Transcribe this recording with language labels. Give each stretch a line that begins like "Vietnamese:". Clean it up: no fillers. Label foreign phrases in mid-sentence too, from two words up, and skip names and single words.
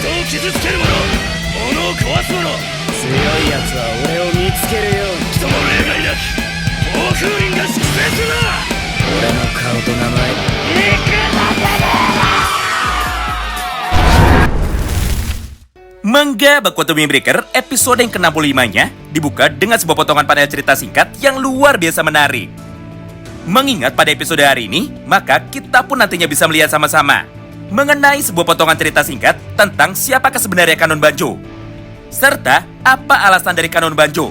Japanese: 傷つける者、物を壊す者、強いやつは俺を見つけるように。人も例外なく暴風林が粛清するな。俺の顔と名前
Indonesian: Manga Bakuatome Breaker episode yang ke-65-nya dibuka dengan sebuah potongan panel cerita singkat yang luar biasa menarik. Mengingat pada episode hari ini, maka kita pun nantinya bisa melihat sama-sama mengenai sebuah potongan cerita singkat tentang siapakah sebenarnya Kanon Banjo, serta apa alasan dari Kanon Banjo.